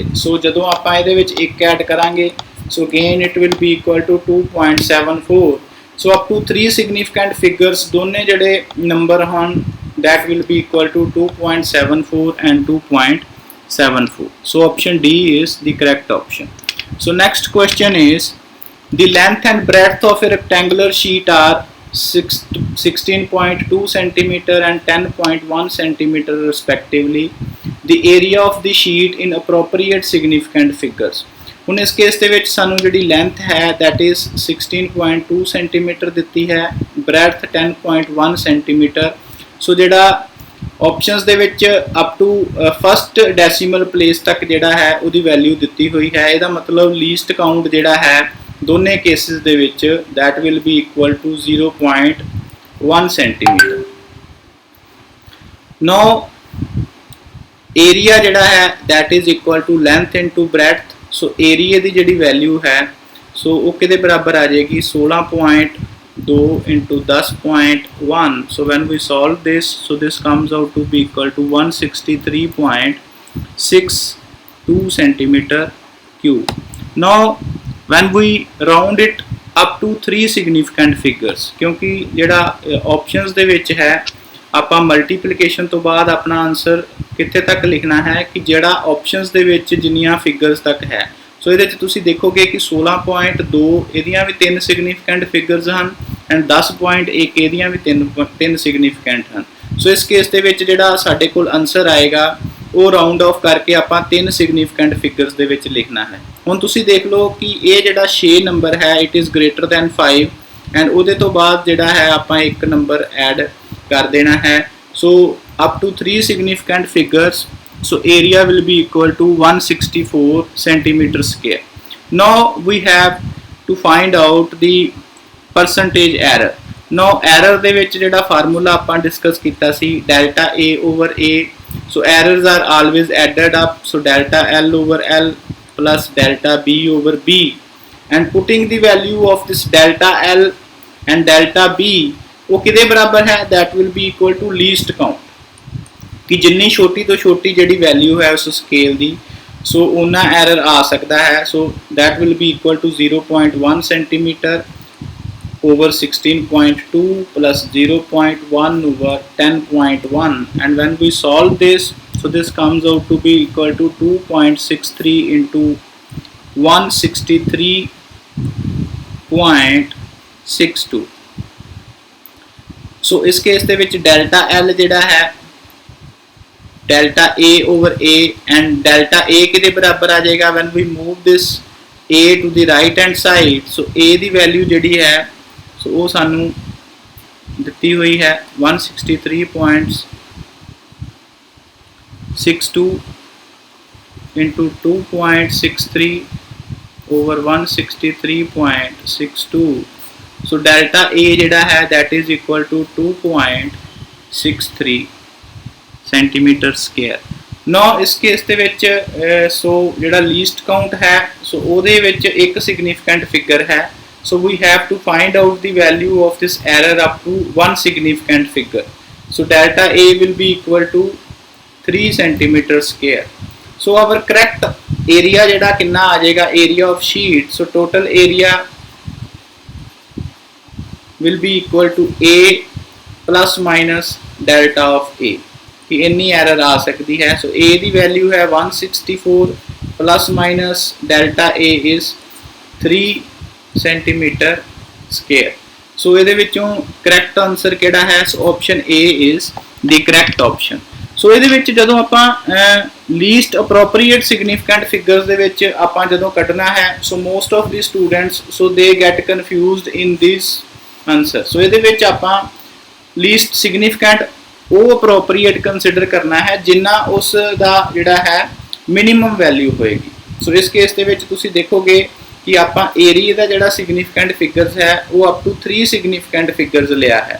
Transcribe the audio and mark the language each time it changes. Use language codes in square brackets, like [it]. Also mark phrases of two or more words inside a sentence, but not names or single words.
[pa] ਸੋ ਜਦੋਂ ਆਪਾਂ ਇਹਦੇ ਵਿੱਚ ਇੱਕ ਐਡ ਕਰਾਂਗੇ ਸੋ [en] again it will be equal to [pa] 2.74। [en] ਸੋ up to 3 significant figures [pa] ਦੋਨੇ ਜਿਹੜੇ ਨੰਬਰ ਹਨ [en] that will be equal to 2.74 and 2.74. So option D is the correct option. So next question is, the length and breadth of a rectangular sheet are 16.2 centimeter and 10.1 centimeter respectively. The area of the sheet in appropriate significant figures. [pa] ਹੁਣ ਇਸ ਕੇਸ ਦੇ ਵਿੱਚ ਸਾਨੂੰ ਜਿਹੜੀ ਲੈਂਥ ਹੈ [en] that is 16.2 centimeter [pa] ਦਿੱਤੀ ਹੈ, [en] breadth 10.1 centimeter। [pa] ਸੋ ਜਿਹੜਾ ਆਪਸ਼ਨਸ ਦੇ ਵਿੱਚ [en] up to first decimal place [pa] ਤੱਕ ਜਿਹੜਾ ਹੈ ਉਹਦੀ ਵੈਲਿਊ ਦਿੱਤੀ ਹੋਈ ਹੈ। ਇਹਦਾ ਮਤਲਬ [en] least count [pa] ਜਿਹੜਾ ਹੈ ਦੋਨੇ ਕੇਸਿਸ ਦੇ ਵਿੱਚ [en] that will be equal to 0.1 centimeter। Now area [pa] ਜਿਹੜਾ ਹੈ [en] that is equal to length into breadth। [pa] ਸੋ ਏਰੀਆ ਦੀ ਜਿਹੜੀ ਵੈਲਿਊ ਹੈ ਸੋ ਉਹ ਕਿਹਦੇ ਬਰਾਬਰ ਆ ਜਾਏਗੀ 16.2 into 10.1। [en] so when we solve this, so this comes out to be equal to 163.62 centimeter cube। now when we round it up to 3 significant figures, [pa] क्योंकि ਜਿਹੜਾ options ਦੇ ਵਿੱਚ ਹੈ ਆਪਾਂ ਮਲਟੀਪਲੀਕੇਸ਼ਨ ਤੋਂ ਬਾਅਦ ਆਪਣਾ ਆਨਸਰ ਕਿੱਥੇ ਤੱਕ ਲਿਖਣਾ ਹੈ ਕਿ ਜਿਹੜਾ ਆਪਸ਼ਨਸ ਦੇ ਵਿੱਚ ਜਿੰਨੀਆਂ ਫਿਗਰਸ ਤੱਕ ਹੈ। ਸੋ ਇਹਦੇ 'ਚ ਤੁਸੀਂ ਦੇਖੋਗੇ ਕਿ 16.2 ਇਹਦੀਆਂ ਵੀ 3 [en] significant figures [pa] ਹਨ ਐਂਡ 10.1 ਇਹਦੀਆਂ ਵੀ 3 ਸਿਗਨੀਫਿਕੈਂਟ ਹਨ। ਸੋ ਇਸ ਕੇਸ ਦੇ ਵਿੱਚ ਜਿਹੜਾ ਸਾਡੇ ਕੋਲ ਆਨਸਰ ਆਏਗਾ ਉਹ [en] round off [pa] ਕਰਕੇ ਆਪਾਂ 3 [en] significant figures [pa] ਦੇ ਵਿੱਚ ਲਿਖਣਾ ਹੈ। ਹੁਣ ਤੁਸੀਂ ਦੇਖ ਲਓ ਕਿ ਇਹ ਜਿਹੜਾ 6 ਨੰਬਰ ਹੈ [en] it is greater than 5 and [pa] ਉਹਦੇ ਤੋਂ ਬਾਅਦ ਜਿਹੜਾ ਹੈ ਆਪਾਂ ਇੱਕ ਨੰਬਰ ਐਡ ਕਰ ਦੇਣਾ ਹੈ। [en] so up to 3 significant figures, so area will be equal to 164 centimeter square. Now we have to find out the percentage error. Now error [pa] ਦੇ ਵਿੱਚ ਜਿਹੜਾ ਫਾਰਮੂਲਾ ਆਪਾਂ ਡਿਸਕਸ ਕੀਤਾ ਸੀ [en] delta A over A, so errors are always added up, so delta L over L plus delta B over B, and putting the value of this delta L and delta B [pa] ਉਹ ਕਿਹਦੇ ਬਰਾਬਰ ਹੈ [en] that will be equal to least count [pa] ਕਿ ਜਿੰਨੀ ਛੋਟੀ ਤੋਂ ਛੋਟੀ ਜਿਹੜੀ ਵੈਲਿਊ ਹੈ ਉਸ ਸਕੇਲ ਦੀ ਸੋ ਉਨਾ ਐਰਰ ਆ ਸਕਦਾ ਹੈ। [en] ਸੋ that will be equal to 0.1 centimeter over 16.2 plus 0.1 over 10.1, and when we solve this so this comes out to be equal to 2.63 into 163.62। [pa] ਸੋ ਇਸ ਕੇਸ ਦੇ ਵਿੱਚ ਡੈਲਟਾ L ਜਿਹੜਾ ਹੈ [en] delta A over A and delta A [pa] ਕਿਹਦੇ ਬਰਾਬਰ ਆ ਜਾਏਗਾ [en] when we move this A to the right hand side। [pa] so A ਦੀ ਵੈਲਿਊ ਜਿਹੜੀ ਹੈ ਸੋ ਉਹ ਸਾਨੂੰ ਦਿੱਤੀ ਹੋਈ ਹੈ 163.62 into 2.63 over 163.62। [en] so delta A [pa] ਜਿਹੜਾ ਹੈ [en] that is equal to 2.63 centimeter square. [pa] ਨੋ ਇਸ ਕੇਸ ਦੇ ਵਿੱਚ ਸੋ ਜਿਹੜਾ [en] least count [pa] ਹੈ ਸੋ ਉਹਦੇ ਵਿੱਚ ਇੱਕ [en] significant figure [pa] ਹੈ। [en] so we have to find out the value of this error up to one significant figure. So delta A will be equal to 3 centimeter square. So our correct area [pa] ਜਿਹੜਾ ਕਿੰਨਾ ਆ ਜਾਏਗਾ, [en] area of sheet, so total area will be equal to A plus minus delta of A. [hi] कि इतनी एरर आ सकती है. [en] so A [hi] की वैल्यू है [en] 164 plus minus delta A is 3 centimeter square. सो ये correct answer [pa] ਕਿਹੜਾ ਹੈ, [en] so option A is the correct option. [pa] सो ये जो आप [en] least appropriate significant figures [pa] ਦੇ ਵਿੱਚ ਆਪਾਂ ਜਦੋਂ ਕੱਢਣਾ ਹੈ, [en] so most of the students so they get confused in this answer. [pa] ਸੋ ਇਹ ਆਪਾਂ ਲੀਸਟ ਸਿਗਨੀਫਿਕੈਂਟ ਉਹ ਅਪ੍ਰੋਪ੍ਰੀਏਟ ਕੰਸਿਡਰ ਕਰਨਾ ਹੈ ਜਿੰਨਾ ਉਸ ਦਾ ਜਿਹੜਾ ਹੈ ਮਿਨੀਮਮ ਵੈਲਿਊ ਹੋਏਗੀ. ਸੋ ਇਸ ਕੇਸ ਦੇ ਵਿੱਚ ਤੁਸੀਂ ਦੇਖੋਗੇ ਕਿ ਆਪਾਂ ਏਰੀਆ ਦਾ ਜਿਹੜਾ [en] significant figures [pa] ਹੈ ਉਹ [en] up to 3 significant figures [pa] ਲਿਆ ਹੈ.